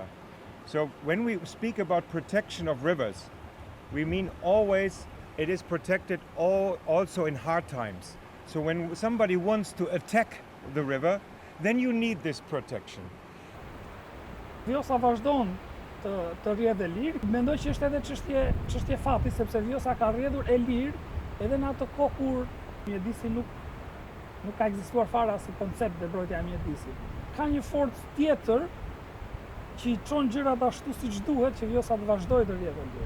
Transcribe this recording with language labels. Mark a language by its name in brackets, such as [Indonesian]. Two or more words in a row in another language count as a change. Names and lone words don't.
[English] So when we speak about protection of rivers, we mean always it is protected also in hard times. So when somebody wants to attack the river, then you need this protection. [Albanian] Vjosa vazhdon të rrjedhë lirë. Mendoj që është edhe çështje fati, sepse Vjosa ka rrjedhur e lirë edhe në atë kohë kur mjedisi nuk ka ekzistuar fare as koncept dhe mbrojtja e mjedisit. Ka një forcë tjetër që i çon gjërat ashtu siç duhet që Vjosa të vazhdojë të rrjetë ndër.